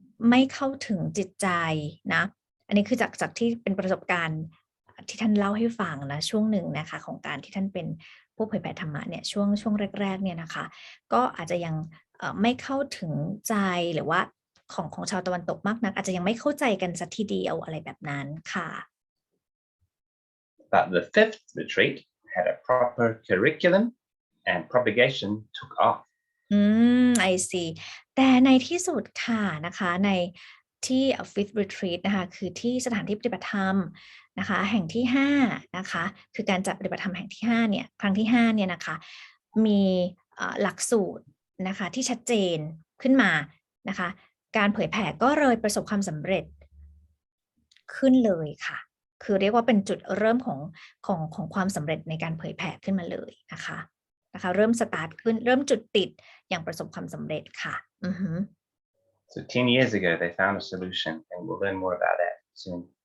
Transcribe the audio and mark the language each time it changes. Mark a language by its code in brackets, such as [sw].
[th] ไม่เข้าถึงจิตใจนะอันนี้คือจากที่เป็นประสบการณ์ที่ท่านเล่าให้ฟังนะช่วงหนึ่งนะคะของการที่ท่านเป็นผู้เผยแผ่ธรรมะเนี่ยช่วงแรกๆเนี่ยนะคะก็อาจจะยังไม่เข้าถึงใจหรือว่าของชาวตะวันตกมากนักอาจจะยังไม่เข้าใจกันสักทีเดียวอะไรแบบนั้นค่ะ [en] But the fifth retreat had a proper curriculum and propagation took off. I see [th] แต่ในที่สุดค่ะนะคะในที่ [en] fifth retreat [th] นะคะคือที่สถานที่ปฏิบัติธรรมนะคะแห่งที่5นะคะคือการจัดปฏิบัติธรรมแห่งที่5เนี่ยครั้งที่5เนี่ยนะคะมีหลักสูตรนะคะที่ชัดเจนขึ้นมานะคะการเผยแผ่ก็เลยประสบความสำเร็จ ขึ้นเลยค่ะคือเรียกว่าเป็นจุดเริ่มของความสำเร็จในการเผยแผ่ขึ้นมาเลยนะคะเริ่มสตาร์ทขึ้นเริ่มจุดติดอย่างประสบความสำเร็จค่ะ [en] So 10 years ago they found a solution and we'll learn more about that soon.